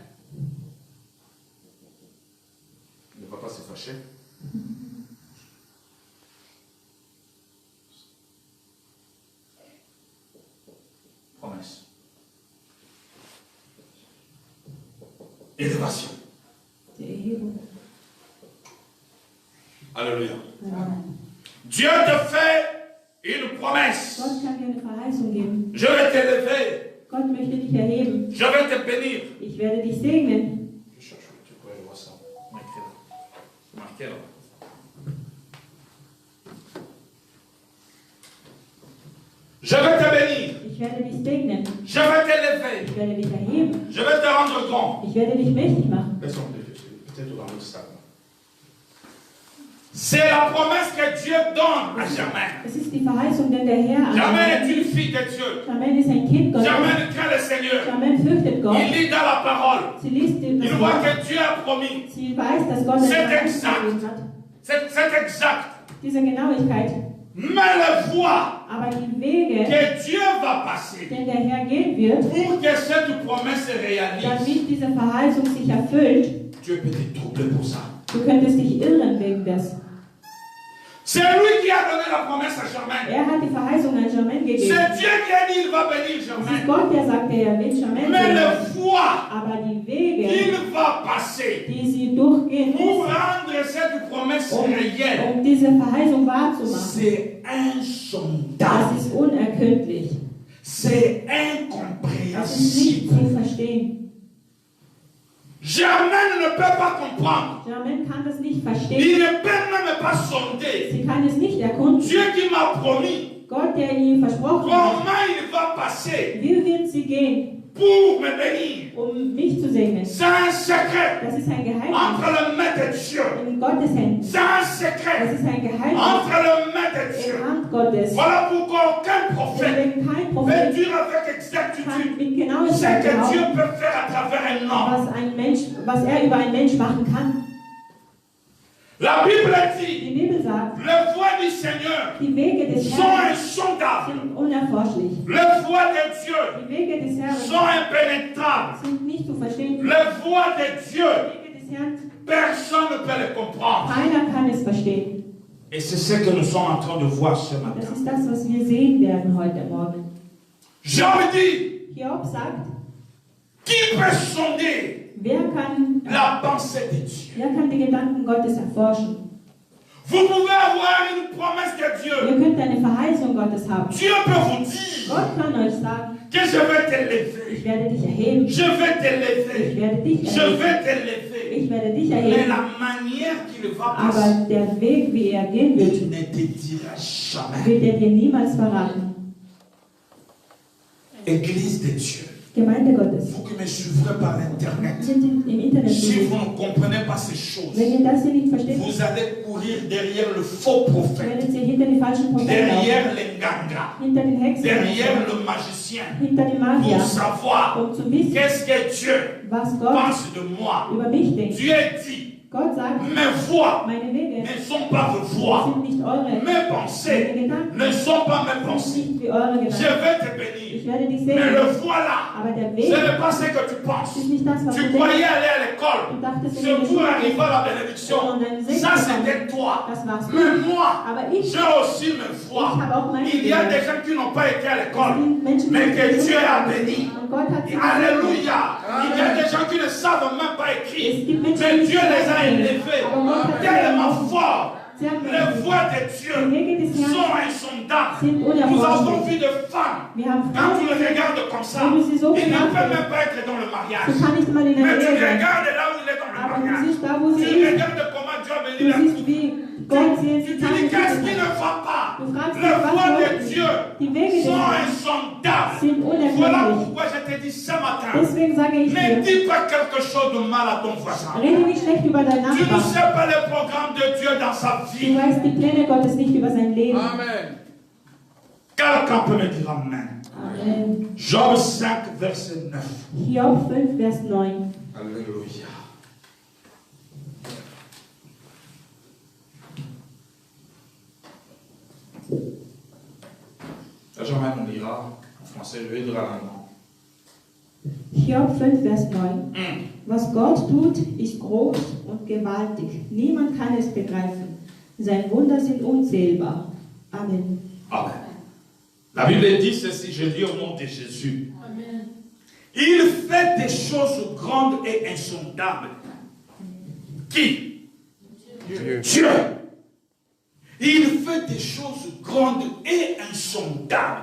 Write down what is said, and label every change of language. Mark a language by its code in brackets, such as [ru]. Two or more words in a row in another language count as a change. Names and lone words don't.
[fr] Ne va pas se fâcher. Promesse. Élévation. [de] Die Erhebung. [fr] Alléluia. Amen. Dieu te fait une promesse. [de] Gott kann dir eine Verheißung geben. [fr] Je vais t'élever. [de] Gott möchte dich erheben. [fr] Je vais te bénir. [de] Ich werde dich segnen. [fr] Je cherche, tu peux aller voir ça. Marquez là. Je vais te bénir. [de] Ich werde dich segnen. [fr] Je vais t'élever. [de] Ich werde dich erheben. [fr] Je vais te rendre grand. [de] Ich werde dich mächtig machen. [fr] Laissons peut-être dans le sac. C'est la promesse que Dieu donne à Germaine. [de] Es ist die Verheißung, denn der Herr an [fr] Germaine est une fille de Dieu. [de] Germaine ist ein Kind Gottes. [fr] Germaine craint le Seigneur. [de] Germaine fürchtet Gott. [fr] Il lit dans la parole. [de] Sie liest [fr] Il [de] das [fr] voit [de] Wort. [fr] que Dieu a promis. [de] Sie weiß, dass Gott [fr] C'est [de] eine [fr] exact. [de] Verheißung gegeben hat. [fr] C'est exact. [de] Diese Genauigkeit. [fr] Mais le voie [de] Aber die Wege, [fr] que Dieu va passer [de] den der Herr gehen wird, [fr] pour que cette promesse se réalise, [de] damit diese Verheißung sich erfüllt, [fr] Dieu peut te troubler pour ça. [de] du könntest dich irren wegen des. [fr] C'est lui qui a donné la promesse à Germaine. [de] Er hat die Verheißung an Germaine [fr] C'est [de] gegeben. [fr] Dieu qui a dit il va bénir [de] Es ist Germaine. Gott, der sagte, er will Germaine [fr] Mais [de] segnen. [fr] le voie [de] Aber die Wege, [fr] qu'il va passer [de] die sie durchgehen [fr] pour [de] muss, [fr] rendre cette promesse réelle, [de] um diese Verheißung wahrzumachen, [fr] c'est [de] das [fr] insondable. [de] ist unergründlich. [fr] C'est [de] Das ist nicht zu [fr] incompréhensible. [de] verstehen. [fr] Germaine ne peut pas comprendre. [de] Germaine kann das nicht [fr] Il [de] verstehen. [fr] ne peut même pas sonder. [de] Sie kann es nicht erkunden. [fr] Dieu qui m'a promis [de] Gott, der ihr versprochen hat, [fr] comment il va passer [de] wie wird sie gehen, [fr] pour me bénir. [de] um mich zu segnen? [fr] C'est un secret [de] Das ist ein Geheimnis [fr] entre les mains de Dieu. [de] in Gottes Händen. [fr] C'est un [de] Das [fr] secret [de] ist ein Geheimnis [fr] entre les mains de [de] in [fr] Dieu. [de] Hand Gottes. [fr] Voilà pourquoi aucun prophète [de] Wenn kein [fr] peut [de] Prophet [fr] dire avec [de] kann [fr] exactitude [de] mit [fr] ce [de] Genauigkeit [fr] que Dieu [de] behaupten, [fr] peut faire à travers un homme. [de] was er über einen Mensch machen kann. [fr] La Bible [de] Die [fr] dit, [de] Bibel sagt, [fr] les voies du Seigneur [de] die Wege des [fr] sont [de] Herrn [fr] insondables. [de] sind unerforschlich. [fr] Les voies de Dieu [de] Die Wege des Herrn [fr] sont impénétrables. [de] sind nicht zu verstehen. Die [fr] Les voies de Dieu, [de] Wege des Herrn, [fr] personne ne peut les comprendre. [de] keiner kann es verstehen. [fr] Et c'est ce que nous sommes en train de voir ce [de] Das [fr] matin. [de] ist das, was wir sehen werden heute Morgen. [fr] Job dit, [de] Hiob sagt, [fr] qui peut sonder [de] wer kann [fr] la pensée de Dieu? [de] die Gedanken Gottes erforschen? [fr] Vous pouvez avoir une promesse de Dieu. [de] Ihr könnt eine Verheißung Gottes haben. [fr] Dieu peut vous dire [de] Gott kann euch sagen, [fr] que je vais [de] ich [fr] t'élever. [de] werde dich erheben. [fr] Je vais [de] Ich [fr] t'élever. [de] werde dich [fr] Je [de] erheben. [fr] vais t'élever. [de] Ich werde dich [fr] Mais [de] erheben. [fr] la manière qu'il va passer, [de] Aber der Weg, wie er gehen wird, [fr] il ne te dira jamais. [de] wird er dir niemals verraten. [fr] Église de Dieu, [de] Gemeinde Gottes. [fr] vous qui me suivrez par Internet, [de] Sind im Internet [fr] si [de] zu [fr] vous [de] sehen. [fr] ne comprenez pas ces choses, [de] Wenn ihr das hier nicht versteht, [fr] vous allez courir derrière le faux prophète, [de] werdet ihr hinter die falschen Propheten laufen, [fr] derrière les gangas, [de] hinter den Hexen, [fr] derrière le magicien, [de] hinter den Magier, [fr] pour savoir [de] um zu wissen, [fr] qu'est-ce que Dieu [de] was Gott [fr] pense de moi. [de] über mich denkt. [fr] Dieu dit, [de] Gott sagt, [fr] mes voix [de] meine Wege [fr] ne sont pas vos voix, [de] sind nicht eure, [fr] mes pensées [de] meine Gedanken [fr] ne sont pas mes [de] sind [fr] pensées. [de] nicht wie eure [fr] Je [de] Gedanken. [fr] vais te [de] Ich [fr] bénir, [de] werde dich [fr] mais [de] segnen, [fr] le voilà, [de] aber der [fr] ce [de] Weg [fr] n'est pas ce que tu penses. [de] ist nicht das, was [fr] Tu [de] du [fr] croyais [de] denkst. [fr] aller à l'école, [de] Du dachtest, [fr] c'est pour arriver à la [de] und [fr] bénédiction. [de] dann [fr] Ça, c'était toi. [de] Das war's. [fr] Mais moi, [de] Aber ich [fr] j'ai aussi mes foi. [de] Ich habe auch meine [fr] Il y a [de] Wege. [fr] des gens qui n'ont pas été à l'école, [de] sind Menschen, [fr] mais [de] die [fr] que [de] nicht [fr] Dieu a [de] gesehen [fr] béni. [de] haben. Und Gott hat sie gesegnet. [fr] Alléluia. Il y a des gens qui ne savent même pas [de] Es [fr] écrire. [de] gibt Menschen, [fr] Mais [de] die [fr] Dieu [de] nicht [fr] les a [de] schreiben, [fr] élevés [de] aber Gott hat sie [fr] tellement fort [de] sehr [fr] Les [de] mächtig. [fr] voies de Dieu [de] Die Wege des Herrn [fr] sont insondables. [de] sind [fr] Nous avons [de] unerforschlich. [fr] vu des femmes, [de] Wir haben [fr] quand tu [de] Frauen, [fr] les regardes comme ça, [de] wenn du sie so [fr] ils ne peuvent [de] betrachtest, [fr] même pas être dans le mariage. [de] so kann nicht mal in der [fr] Mais tu [de] Ehe sein. [fr] regardes là où il est dans le [de] Aber du [fr] mariage. [de] siehst da, wo sie [fr] Tu [de] ist. [fr] regardes comment Dieu a béni [de] Du [fr] la [de] siehst, wie Gott sie [fr] Tu [de] jetzt [fr] te dis qu'est-ce qui ne va pas? [de] Du fragst dich, [fr] Les [de] was [fr] voies de [de] läuft [fr] Dieu [de] nicht. Die Wege des [fr] sont [de] Herrn [fr] insondables. [de] sind [fr] Voilà [de] unergründlich. [fr] pourquoi je te dis ce matin. [de] Deswegen sage ich [fr] Ne [de] dir, [fr] dis pas quelque chose de mal à ton voisin. [de] rede nicht schlecht über deinen [fr] Tu ne [de] Nachbarn. [fr] sais pas les programmes de Dieu dans sa [de] Du [fr] vie. [de] weißt die Pläne Gottes nicht über sein Leben. [fr] Amen. Quelqu'un peut me dire Amen. Amen. Job 5, verset 9. [de] Hiob 5, Vers 9. [fr] Alléluia. Jamais on lira en français, je vais dire à l'allemand. [de] Hiob 5, Vers 9. Was Gott tut, ist groß und gewaltig. Niemand kann es begreifen. Sein Wunder sind unzählbar. Amen. Amen. [fr] La Bible dit ceci, je lis au nom de Jésus. Amen. Il fait des choses grandes et insondables. Qui? Dieu. Dieu. Il fait des choses grandes et insondables.